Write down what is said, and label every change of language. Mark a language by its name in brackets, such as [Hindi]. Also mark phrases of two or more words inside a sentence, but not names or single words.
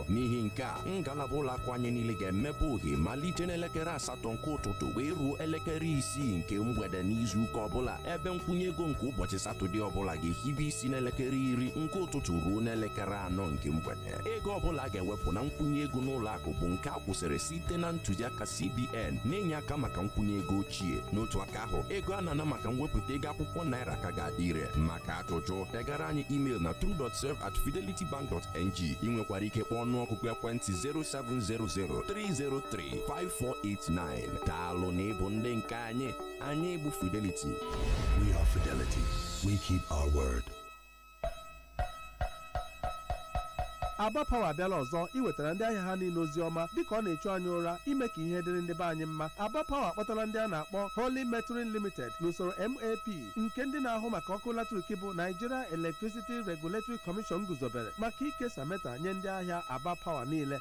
[Igbo] N'ihi nke a, ngalaba ụlọ akụ anyị niile ga-emepe ohe malite n'elekere 8 nke ụtụtụ wee ruo elekere 6 nke mgbede n'izu ụka ọbụla, ebe nkwụnye ego nke ụbọchị Satọde ọbụla ga-ehibe isi n'elekere 10 nke ụtụtụ ruo n'elekere 4 nke mgbede. Ego ọbụla ga-ewepụ na nkwụnye ego n'ụlọ akụ bụ nke a kwụsịrị site na ntụziaka CBN na-enye aka maka nkwụnye ego ochie. N'otu aka ahụ, ego a na-ana maka mwepụta ego akwụkwọ naira ka ga-adị ire. Maka ajụjụ, degara anyị email na true.serve@fidelitybank.ng. Ị nwekwara ike kpọọ ọnụọgụgụ ekwentị 07003035489. Daalụ na ịbụ ndị nke anyị. Anyị bụ Fidelity. [English] We are Fidelity. We keep our word. [Igbo] Aba Power abịala ọzọ iwetara ndị ahịa ha niile ozi ọma dịka ọ na-echu anyị ụra ime ka ihe dịrị ndị be anyị mma. Aba Power akpọtara ndị a na-akpọ Holy Metering Limited n'usoro MAP nke ndị na-ahụ maka ọkụ latrik bụ Nigeria Electricity Regulatory Commission guzobere maka ikesa mita nye ndị ahịa Aba Power niile.